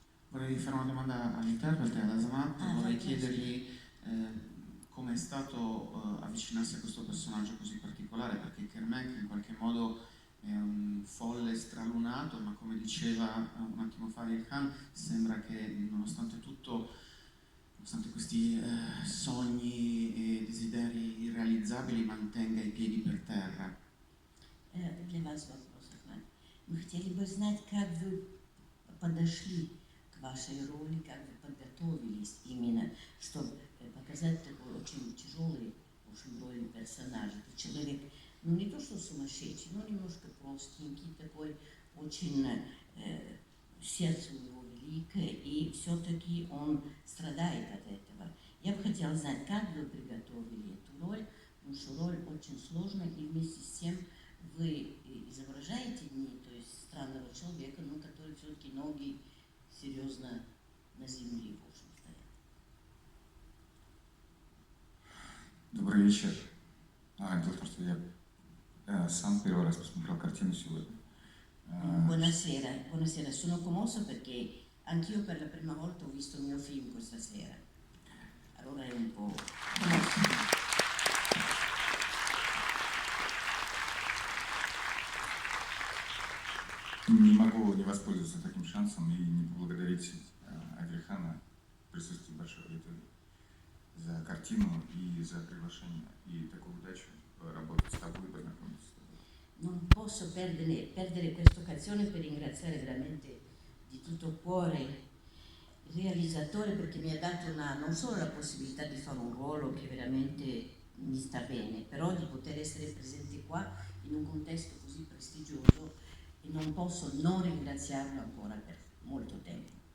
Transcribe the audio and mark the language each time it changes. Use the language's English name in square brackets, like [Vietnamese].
[Italian] Vorrei fare una domanda all'interprete, ad Azamat, vorrei chiedergli come è stato avvicinarsi a questo personaggio così particolare, perché Kermec in qualche modo è un folle stralunato, ma come diceva un attimo fa Ilhan, sembra che nonostante tutto, nonostante questi sogni e desideri irrealizzabili, mantenga i piedi per terra. [Russian] Для вас вопрос, Ахмад. Мы хотели бы знать, как вы подошли к вашей роли, как вы подготовились именно, чтобы показать такой очень тяжелый, в общем, роль персонажа. Это человек, ну не то что сумасшедший, но немножко простенький, такой очень, сердце у него великое, и все-таки он страдает от этого. Я бы хотела знать, как вы приготовили эту роль, потому что роль очень сложная, и вместе с тем вы изображаете не, то есть странного человека, но который все-таки ноги серьезно на земле, в общем, стоят. Добрый вечер. Дело в том, что я сам первый раз посмотрел картину сегодня. [Italian] Buonasera, sono commosso perché anch'io per la prima volta ho visto il mio film questa sera. Allora è un po' commosso. [Russian] Не могу не воспользоваться таким шансом и не поблагодарить Адильхана в присутствии большой аудитории. картину и за приглашение и такую удачу работать с тобой и познакомиться с тобой. [Italian] Non posso perdere questa occasione per ringraziare veramente di tutto cuore il realizzatore, perché mi ha dato non solo la possibilità di fare un ruolo che veramente mi sta bene, però di poter essere presente qua in un contesto così prestigioso, e non posso non ringraziarlo ancora per molto tempo.